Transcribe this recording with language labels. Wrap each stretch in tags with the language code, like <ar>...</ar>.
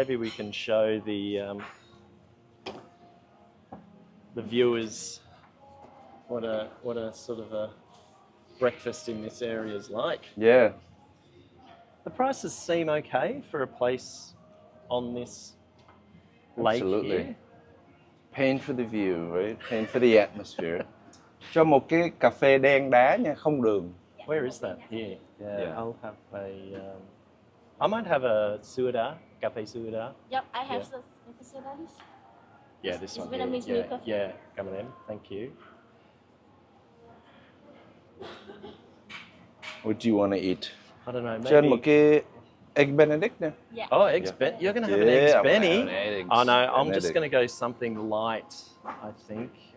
<en>Maybe we can show the viewers what a sort of a breakfast in this area is like. Yeah. The prices seem okay for a place on this lake. Absolutely. Here. Paying for the view, right? Paying for the atmosphere.</en> <vi>Cho một cái cà phê đen đá nha, không đường.</vi> <en>Where is that? Here. Yeah. I'll have a. I might have a suada, cafe suada. Yep, I have the soda. Yeah, this one. Vietnamese Here. milk coffee. Yeah, come on in. Thank you. What do you want to eat? I don't know. Maybe.</en> <vi>Cho anh một cái egg benedict nha.</vi> <en>Yeah. Oh, eggs You're going to have an eggs I'm Benny? having eggs Oh no, I'm just Benedict. going to go something light, I think.</en>